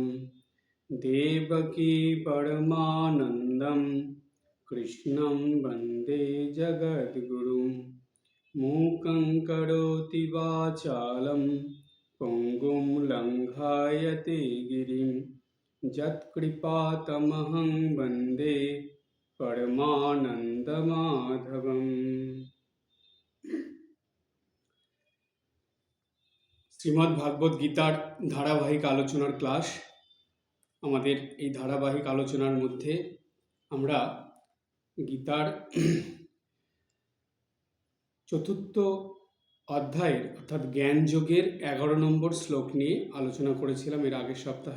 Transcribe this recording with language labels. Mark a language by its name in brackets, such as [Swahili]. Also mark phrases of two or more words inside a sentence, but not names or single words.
[Sanskrit] देवकी परमानन्दं कृष्णं वन्दे जगद्गुरुं मूकं करोति वाचालं पङ्गुं लङ्घयते गिरिं यत्कृपातमहं वन्दे परमानंद माधवम। [Bangla] শ্রীমদ্ ভাগবত গীতার ধারাবাহিক আলোচনার ক্লাস। আমাদের এই ধারাবাহিক আলোচনার মধ্যে আমরা গীতার চতুর্থ অধ্যায়ের অর্থাৎ জ্ঞান যোগের 11 নম্বর শ্লোক নিয়ে আলোচনা করেছিলাম এর আগের সপ্তাহে।